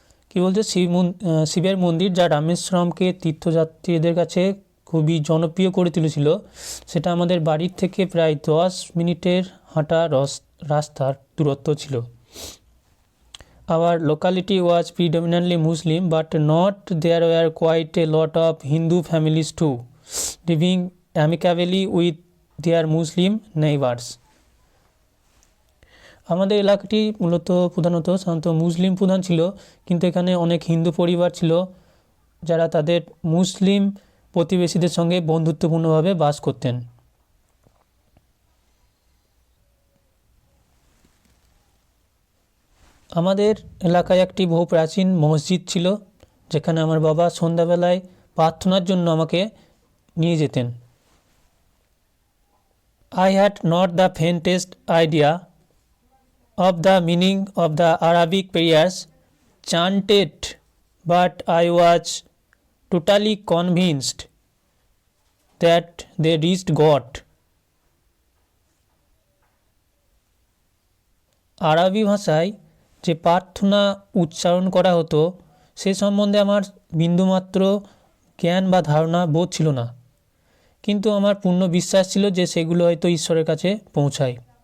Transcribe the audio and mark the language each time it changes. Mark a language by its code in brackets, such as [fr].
[bn] কি বলছে, শিবের মন্দির যা রামেশ্বরমকে তীর্থযাত্রীদের কাছে খুবই জনপ্রিয় করে তুলেছিল, সেটা আমাদের বাড়ির থেকে প্রায় 10 মিনিটের হাঁটা রাস্তার দূরত্ব ছিল। [en] Our locality was predominantly Muslim, but not there were quite a lot of Hindu families too, living amicably with their Muslim neighbors. [bn] আমাদের এলাকাটি মূলত সাধারণত মুসলিম প্রধান ছিল, কিন্তু এখানে অনেক হিন্দু পরিবার ছিল যারা তাদের মুসলিম প্রতিবেশীদের সঙ্গে বন্ধুত্বপূর্ণভাবে বাস করতেন। আমাদের এলাকায় একটি বহু প্রাচীন মসজিদ ছিল, যেখানে আমার বাবা সন্ধ্যাবেলায় প্রার্থনার জন্য আমাকে নিয়ে যেতেন। [en] I had not the faintest idea of the meaning of the Arabic prayers chanted, but I was totally convinced that they reached God. [bn] আরবি ভাষায় যে প্রার্থনা উচ্চারণ করা হতো সে সম্বন্ধে আমার বিন্দুমাত্র জ্ঞান বা ধারণা বোধ ছিল না, কিন্তু আমার পূর্ণ বিশ্বাস ছিল যে সেগুলো হয়তো ঈশ্বরের কাছে পৌঁছায়।